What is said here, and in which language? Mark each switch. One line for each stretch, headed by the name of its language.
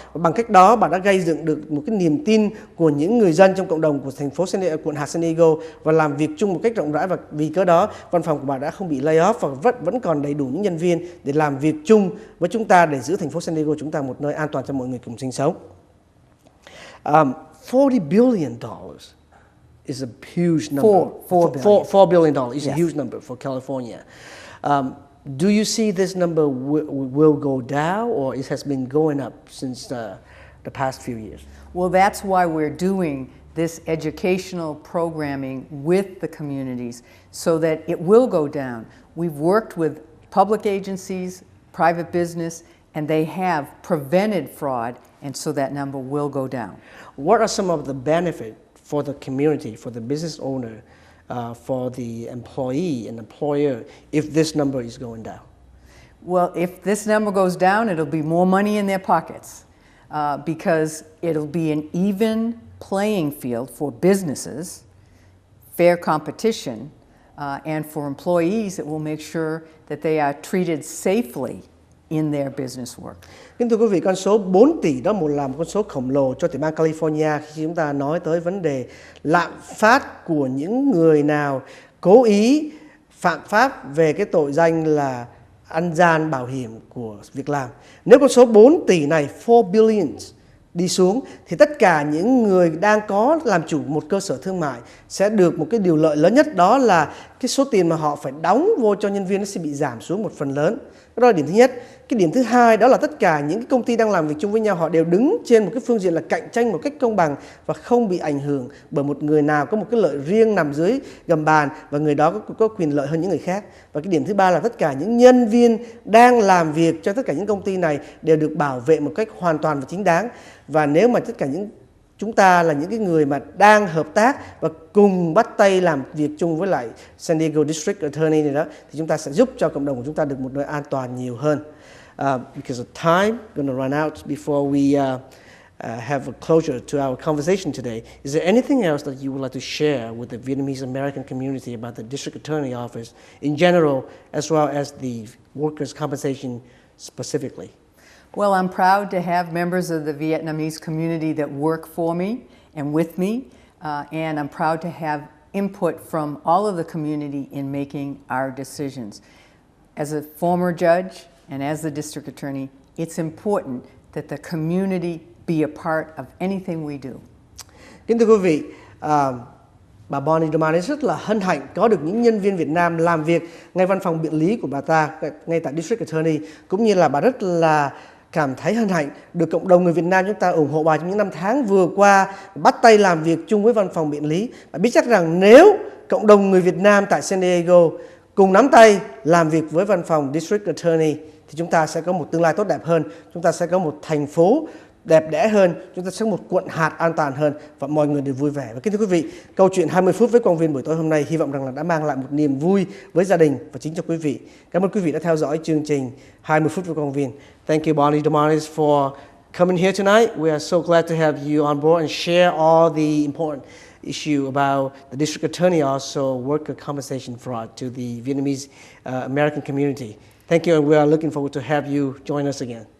Vietnamese: Và bằng cách đó, bà đã gây dựng được một cái niềm tin của những người dân trong cộng đồng của thành phố quận hạt San Diego và làm việc chung một cách rộng rãi. Và vì cớ đó, văn phòng của bà đã không bị lay off và vẫn còn đầy đủ những nhân viên để làm việc chung với chúng ta để giữ thành phố San Diego chúng ta một nơi an toàn cho mọi người cùng sinh sống.
English: $40 billion is a huge number. $4 billion is a huge number for California. Do you see this number will go down, or it has been going up since the past few years? Well, that's why we're doing this educational programming with the communities so that it will go down. We've worked with public agencies, private business, and they have prevented fraud, and so that number will go down. What are some of the benefits for the community, for the business owner, for the employee and employer if this number is going down? Well, if this number goes down, it'll be more money in their pockets because it'll be an even playing field for businesses, fair competition, and for employees, it will make sure that they are treated safely in their business work.
Vietnamese: Kính thưa quý vị, con số 4 tỷ đó là một con số khổng lồ cho tiểu bang California khi chúng ta nói tới vấn đề lạm phát của những người nào cố ý phạm pháp về cái tội danh là ăn gian bảo hiểm của việc làm. Nếu con số 4 tỷ này, 4 billion, đi xuống thì tất cả những người đang có làm chủ một cơ sở thương mại sẽ được một cái điều lợi lớn nhất, đó là cái số tiền mà họ phải đóng vô cho nhân viên nó sẽ bị giảm xuống một phần lớn. Đó là điểm thứ nhất. Cái điểm thứ hai đó là tất cả những cái công ty đang làm việc chung với nhau, họ đều đứng trên một cái phương diện là cạnh tranh một cách công bằng và không bị ảnh hưởng bởi một người nào có một cái lợi riêng nằm dưới gầm bàn và người đó có quyền lợi hơn những người khác. Và cái điểm thứ ba là tất cả những nhân viên đang làm việc cho tất cả những công ty này đều được bảo vệ một cách hoàn toàn và chính đáng. Và nếu mà tất cả chúng ta là những cái người mà đang hợp tác và cùng bắt tay làm việc chung với lại San Diego District Attorney này đó, thì chúng ta sẽ giúp cho cộng đồng của chúng ta được một nơi an toàn nhiều hơn.
English: Because of time, going to run out before we have a closure to our conversation today. Is there anything else that you would like to share with the Vietnamese American community about the District Attorney Office in general, as well as the workers' compensation specifically? Well, I'm proud to have members of the Vietnamese community that work for me and with me, and I'm proud to have input from all of the community in making our decisions. As a former judge and as the district attorney, it's important that the community be a part of anything we do.
Vietnamese: Kính thưa quý vị, bà Bonnie Domanis rất là hân hạnh có được những nhân viên Việt Nam làm việc ngay văn phòng biện lý của bà ta, ngay tại District Attorney, cũng như là bà rất là cảm thấy hân hạnh được cộng đồng người Việt Nam chúng ta ủng hộ bà trong những năm tháng vừa qua, bắt tay làm việc chung với văn phòng biện lý. Bà biết chắc rằng nếu cộng đồng người Việt Nam tại San Diego cùng nắm tay làm việc với văn phòng District Attorney thì chúng ta sẽ có một tương lai tốt đẹp hơn, chúng ta sẽ có một thành phố đẹp đẽ hơn, chúng ta sẽ có một quận hạt an toàn hơn và mọi người đều vui vẻ. Và kính thưa quý vị, câu chuyện 20 phút với Quang Viên buổi tối hôm nay hy vọng rằng là đã mang lại một niềm vui với gia đình và chính cho quý vị. Cảm ơn quý vị đã theo dõi chương trình 20 phút với Quang Viên.
English: Thank you, Bonnie Domanis, for coming here tonight. We are so glad to have you on board and share all the important issue about the district attorney, also worker compensation fraud to the Vietnamese American community. Thank you, and we are looking forward to have you join us again.